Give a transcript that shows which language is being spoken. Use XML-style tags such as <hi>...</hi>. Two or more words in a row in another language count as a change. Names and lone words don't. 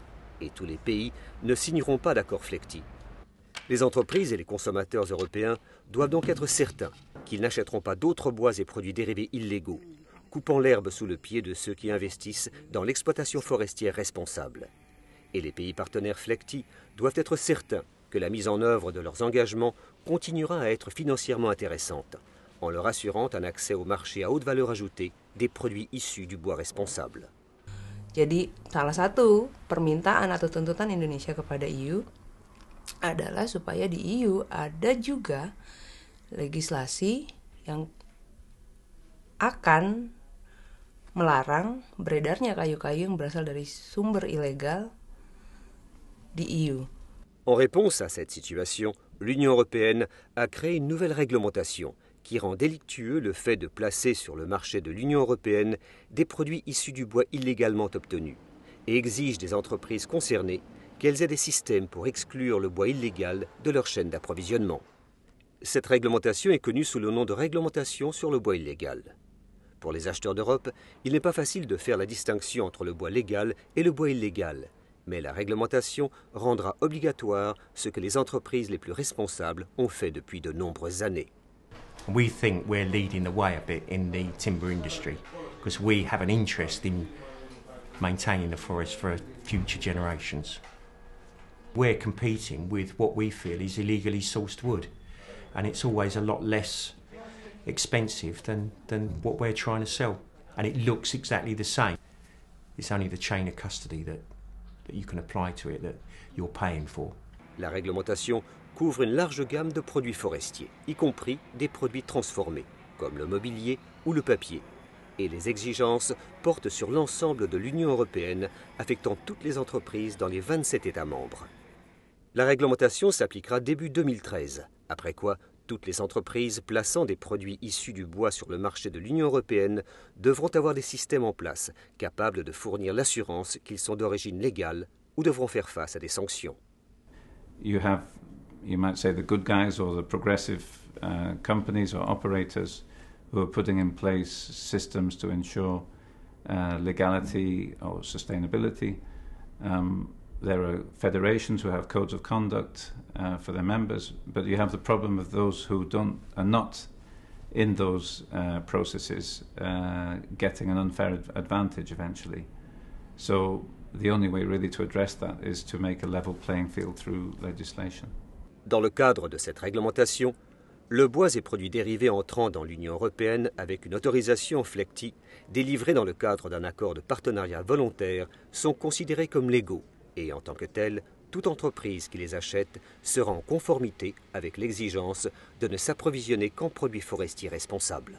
<fr>Et tous les pays ne signeront pas d'accord FLEGT. Les entreprises et les consommateurs européens doivent donc être certains qu'ils n'achèteront pas d'autres bois et produits dérivés illégaux, coupant l'herbe sous le pied de ceux qui investissent dans l'exploitation forestière responsable. Et les pays partenaires FLEGT doivent être certains que la mise en œuvre de leurs engagements continuera à être financièrement intéressante, en leur assurant un accès au marché à haute valeur ajoutée des produits issus du bois responsable.</fr> <id>Jadi salah satu permintaan atau tuntutan Indonesia kepada EU adalah supaya di EU ada juga legislasi yang akan melarang beredarnya kayu-kayu yang berasal dari sumber ilegal di EU.</id> <fr>En réponse à cette situation, l'Union européenne a créé une nouvelle réglementation qui rend délictueux le fait de placer sur le marché de l'Union européenne des produits issus du bois illégalement obtenus et exige des entreprises concernées qu'elles aient des systèmes pour exclure le bois illégal de leur chaîne d'approvisionnement. Cette réglementation est connue sous le nom de réglementation sur le bois illégal. Pour les acheteurs d'Europe, il n'est pas facile de faire la distinction entre le bois légal et le bois illégal, mais la réglementation rendra obligatoire ce que les entreprises les plus responsables ont fait depuis de nombreuses années.</fr> <en>We think we're leading the way a bit in the timber industry because we have an interest in maintaining the forest for future generations. We're competing with what we feel is illegally sourced wood, and it's always a lot less expensive than what we're trying to sell, and it looks exactly the same. It's only the chain of custody that you can apply to it that you're paying for.</en> <fr>La réglementation couvre une large gamme de produits forestiers, y compris des produits transformés, comme le mobilier ou le papier. Et les exigences portent sur l'ensemble de l'Union européenne, affectant toutes les entreprises dans les 27 États membres. La réglementation s'appliquera début 2013, après quoi toutes les entreprises plaçant des produits issus du bois sur le marché de l'Union européenne devront avoir des systèmes en place capables de fournir l'assurance qu'ils sont d'origine légale ou devront faire face à des sanctions.</fr> <en>You might say the good guys or the progressive companies or operators who are putting in place systems to ensure legality or sustainability. There are federations who have codes of conduct for their members, but you have the problem of those who are not in those processes getting an unfair advantage eventually. So the only way really to address that is to make a level playing field through legislation.</en> <fr>Dans le cadre de cette réglementation, le bois et produits dérivés entrant dans l'Union européenne avec une autorisation FLEGT délivrée dans le cadre d'un accord de partenariat volontaire sont considérés comme légaux et en tant que tels, toute entreprise qui les achète sera en conformité avec l'exigence de ne s'approvisionner qu'en produits forestiers responsables.</fr>